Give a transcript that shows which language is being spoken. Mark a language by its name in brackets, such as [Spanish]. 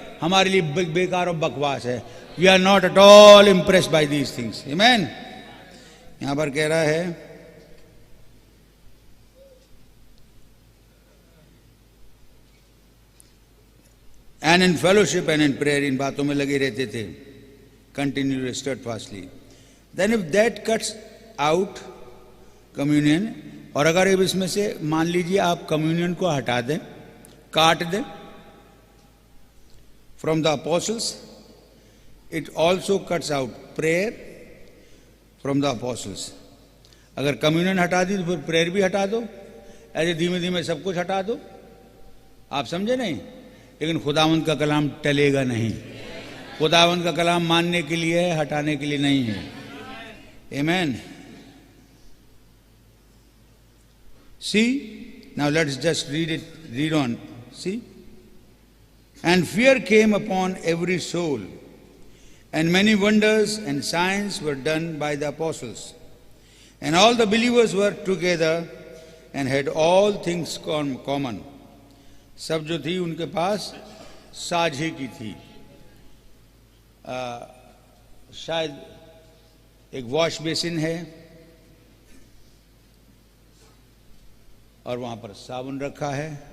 [Hindi] हमारे लिए बेकार और बकवास है। [English] We are not at all impressed by these things. Amen. [Hindi] यहां पर कह रहा है [English] and in fellowship and in prayer, [Hindi] इन बातों में लगे रहते थे [English] continually steadfastly. Then if that cuts out communion, [Hindi] और अगर अब इसमें से मान लीजिए आप कम्युनियन को हटा दें, काट दें [English] from the apostles, it also cuts out prayer from the apostles. [Hindi] अगर कम्युनियन हटा दी तो फिर प्रेयर भी हटा दो, ऐसे धीमे धीमे सब कुछ हटा दो। आप समझे नहीं? लेकिन खुदावंद का कलाम टलेगा नहीं। खुदावंद का कलाम मानने के लिए है, हटाने के लिए नहीं है। आमीन। [English] See, now let's just read on. See, and fear came upon every soul, and many wonders and signs were done by the apostles, and all the believers were together and had all things common. [Hindi] सब जो थी उनके पास साझे की थी। शायद एक wash basin है और वहां पर साबुन रखा है।